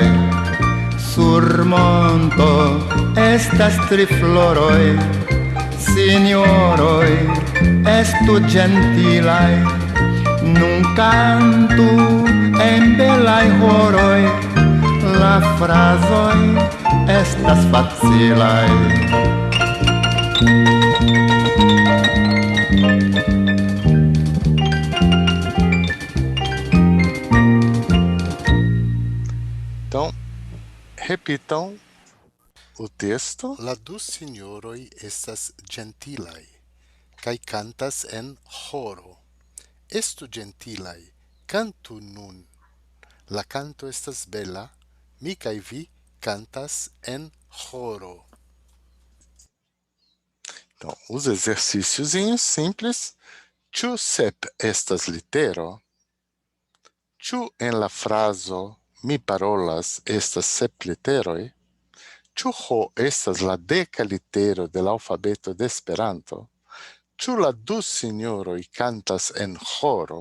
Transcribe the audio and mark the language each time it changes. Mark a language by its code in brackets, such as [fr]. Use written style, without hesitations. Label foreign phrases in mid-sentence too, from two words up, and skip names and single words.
[eo] Sur monto estas tri floroj, sinjoroj, estu ĝentilaj, nun cantu en belaj ĥoroj, la frazoj estas facilaj. [pt] Então, repitam o texto. [eo] La du sinjoroj estas ĝentilaj kaj cantas en ĥoro. Estu ĝentilaj, cantu nun. La canto estas bela, mi kaj vi cantas en ĥoro. [pt] Então, os exercíciozinhos simples. [eo] Ĉu sep estas litero? Ĉu en la frazo mi parolas estas sep literoj? Ĉu H estas la deka litero de la alfabeto de Esperanto? Ĉu la du sinjoroj cantas en ĥoro?